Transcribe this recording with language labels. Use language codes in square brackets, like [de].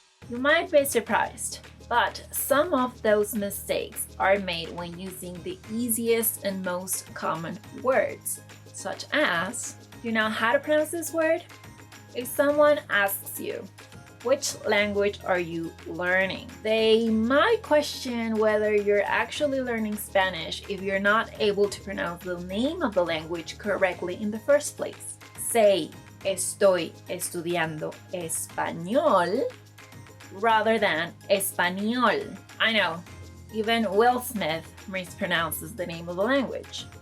[en] You might be surprised, but some of those mistakes are made when using the easiest and most common words, such as, do you know how to pronounce this word? If someone asks you, which language are you learning? They might question whether you're actually learning Spanish if you're not able to pronounce the name of the language correctly in the first place. Say, [es] estoy estudiando español, [en] rather than [es] español. [en] I know, even Will Smith mispronounces the name of the language.